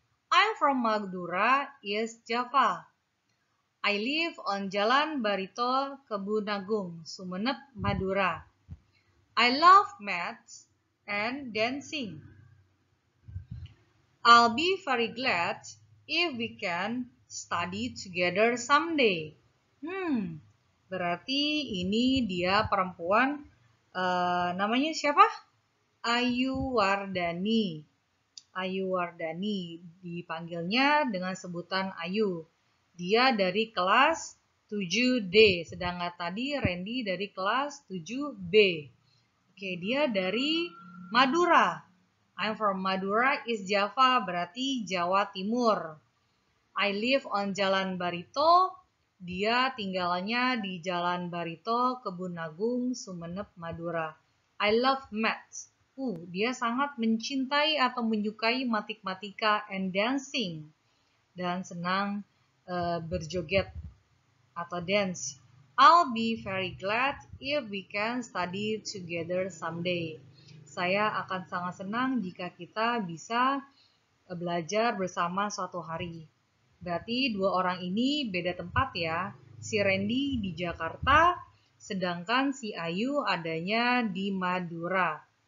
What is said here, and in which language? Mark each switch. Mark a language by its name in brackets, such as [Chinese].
[English] I'm from Madura, East Java. I live on Jalan Barito, Kebunagung, Sumeneb, Madura. I love maths and dancing. I'll be very glad if we can study together someday. [Indonesian] Berarti ini dia perempuan, namanya siapa? Ayu Wardani. Ayu Wardani, dipanggilnya dengan sebutan Ayu. Dia dari kelas 7D, sedangkan tadi Randy dari kelas 7B. Oke, dia dari Madura. [English] I'm from Madura, East Java, [Indonesian] berarti Jawa Timur. [English] I live on Jalan Barito. [Indonesian] Dia tinggalnya di Jalan Barito, Kebunagung, Sumeneb, Madura. [English] I love maths. [Indonesian] Dia sangat mencintai atau menyukai matematika [English] and dancing. [Indonesian] Dan senang berjoget atau dance. [English] I'll be very glad if we can study together someday. [Indonesian] Saya akan sangat senang jika kita bisa belajar bersama suatu hari. Berarti dua orang ini beda tempat ya. Si Randy di Jakarta, sedangkan si Ayu adanya di Madura.